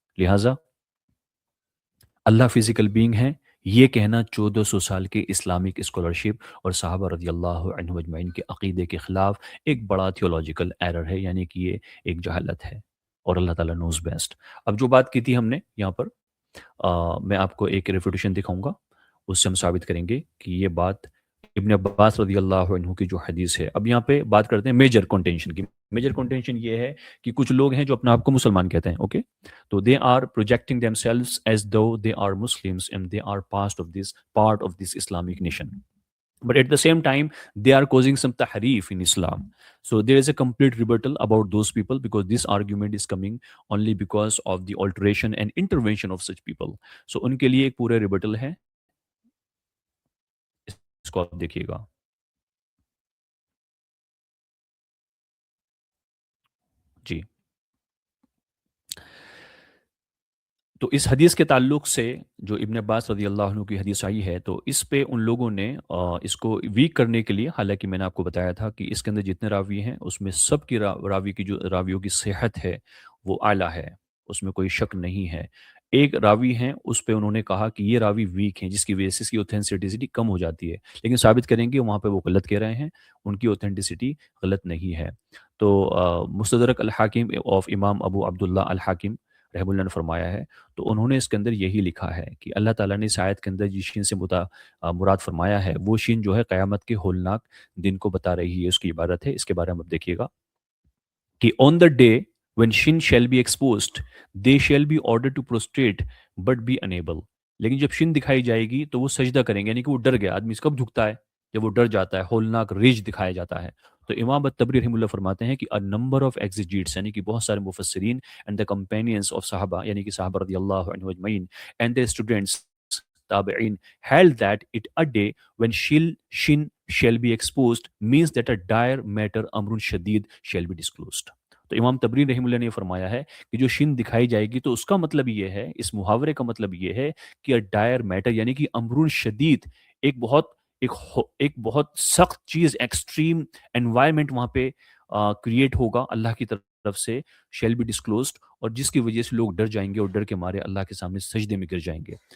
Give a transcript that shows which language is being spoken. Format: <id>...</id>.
<ur>لہٰذا اللہ physical being ہے، یہ کہنا 1400 سال کے اسلامک اسکالرشپ اور صحابہ رضی اللہ عنہ اجمعین کے عقیدے کے خلاف ایک بڑا تھیولوجیکل ایرر ہے، یعنی کہ یہ ایک جہالت ہے، اور اللہ تعالیٰ</ur> <en>Knows best.</en> <ur>اب جو بات کی تھی ہم نے یہاں پر، میں آپ کو ایک ریفیوٹیشن دکھاؤں گا، اس سے ہم ثابت کریں گے کہ یہ بات ابن عباس رضی اللہ عنہ کی جو حدیث ہے. اب یہاں پہ بات کرتے ہیں میجر کنٹینشن کی. میجر کنٹینشن یہ ہے کہ کچھ لوگ ہیں جو اپنے آپ کو مسلمان کہتے ہیں.</ur> <en>Okay, تو they are projecting themselves as though they are Muslims and they are part of this Islamic nation. But at the same time, they are causing some tahrif in Islam. So there is a complete rebuttal about those people, because this argument is coming only because of the alteration and intervention of such people.</en> <ur>So उनके लिए एक पूरा rebuttal है, इसको आप देखिएगा. جی, تو اس حدیث کے تعلق سے جو ابن عباس رضی اللہ عنہ کی حدیث آئی ہے, تو اس پہ ان لوگوں نے اس کو ویک کرنے کے لیے, حالانکہ میں نے آپ کو بتایا تھا کہ اس کے اندر جتنے راوی ہیں اس میں سب کی راوی کی جو راویوں کی صحت ہے وہ اعلیٰ ہے, اس میں کوئی شک نہیں ہے. ایک راوی ہیں اس پہ انہوں نے کہا کہ یہ راوی ویک ہیں, جس کی وجہ سے اس کی اوتھینٹسٹی کم ہو جاتی ہے, لیکن ثابت کریں گے وہاں پہ وہ غلط کہہ رہے ہیں, ان کی اوتھینٹسٹی غلط نہیں ہے. تو مستدرک الحاکم آف امام ابو عبداللہ الحاکم رحم اللہ نے فرمایا ہے, تو انہوں نے اس کے اندر یہی لکھا ہے کہ اللہ تعالیٰ نے اس آیت کے اندر جس شین سے مراد فرمایا ہے, وہ شین جو ہے قیامت کے ہولناک دن کو بتا رہی ہے, اس کی عبارت ہے. اس کے بارے میں اب دیکھیے گا کہ</ur> <en>On the day when shin shall be exposed they shall be ordered to prostrate but be unable.</en> <ur>لیکن جب شن دکھائی جائے گی تو وہ سجدہ کریں گے, یعنی کہ وہ ڈر گیا. آدمی کب جھکتا ہے؟ جب وہ ڈر جاتا ہے, ہولناک ریج دکھایا جاتا ہے. تو امام الطبری رحمہ اللہ فرماتے ہیں کہ</ur> <en>a number of exegetes,</en> <ur>یعنی کہ بہت سارے مفسرین</ur> <en>and the companions of صحابہ,</en> <ur>یعنی کہ صحابہ رضی اللہ عنہ اجمعین</ur> <en>and their students تابعین held that it a day when shin shall be exposed means that a dire matter امر شدید shall be disclosed.</en> <ur>تو امام تبری رحمہ اللہ نے فرمایا ہے کہ جو شن دکھائی جائے گی تو اس کا مطلب یہ ہے, اس محاورے کا مطلب یہ ہے کہ ڈائر میٹر, یعنی کہ امر شدید, ایک بہت سخت چیز, ایکسٹریم انوائرمنٹ وہاں پہ کریٹ ہوگا اللہ کی طرف سے,</ur> <en>shall be disclosed,</en> <ur>اور جس کی وجہ سے لوگ ڈر جائیں گے اور ڈر کے مارے اللہ کے سامنے سجدے میں گر جائیں گے.</ur>